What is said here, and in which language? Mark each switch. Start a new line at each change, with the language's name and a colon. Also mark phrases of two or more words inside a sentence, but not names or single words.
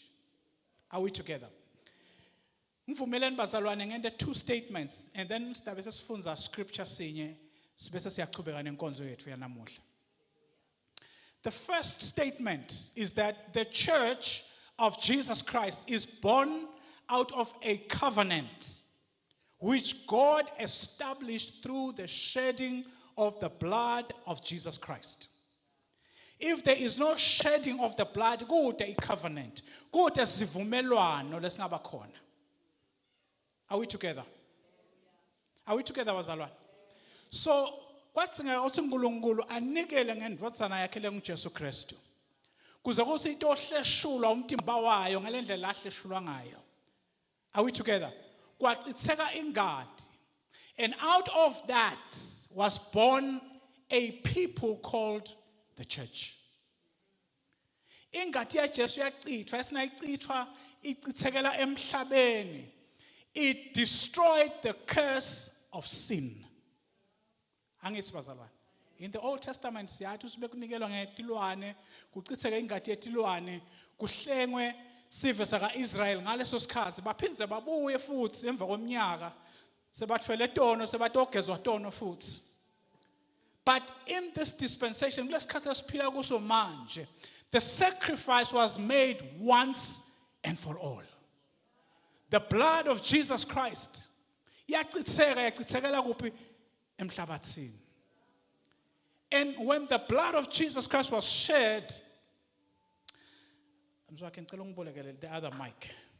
English: Are we together?
Swati: Ngivumeleni bazalwane ngende
English: two statements
Swati: and then sibe sesifunza scripture sinye sibese siyaqhubeka nenkonzo yethu yanamuhla.
English: The first statement is that the church of Jesus Christ is born out of a covenant which God established through the shedding of the blood of Jesus Christ. If there is no shedding of the blood, kude i-covenant,
Swati: kude sivumelwano lesingaba khona.
English: Are we together? Are we together,
Swati: bazalwane? So, kwatsinga ukuthi uNkulunkulu anikele ngendvodzana yakhe lenguJesu Kristu. Kuze kuse into ohleshulwa umtimba wayo ngalendlela ahleshulwa ngayo.
English: Are we together?
Swati: Kwachitheka ingadi.
English: And out of that was born a people called the church.
Swati: Ingadi yaJesu yachithwa, esinayichithwa ichithekela emhlabeni.
English: It destroyed the curse of sin.
Swati: Angithi bazalwane.
English: In the Old Testament
Swati: siyathi usibe kunikelwa ngetilwane, kuchitheke ingadi yetilwane, kuhlengwe sive saka Israel ngaleso sikhathi, baphinze babuye futhi emva kweminyaka, sebathwele tono, sebatogezwa tono futhi.
English: But in this dispensation, the sacrifice was made once and for all. The blood of Jesus Christ. And when the blood of Jesus Christ was shed, I'm sorry, I can tell you the other mic.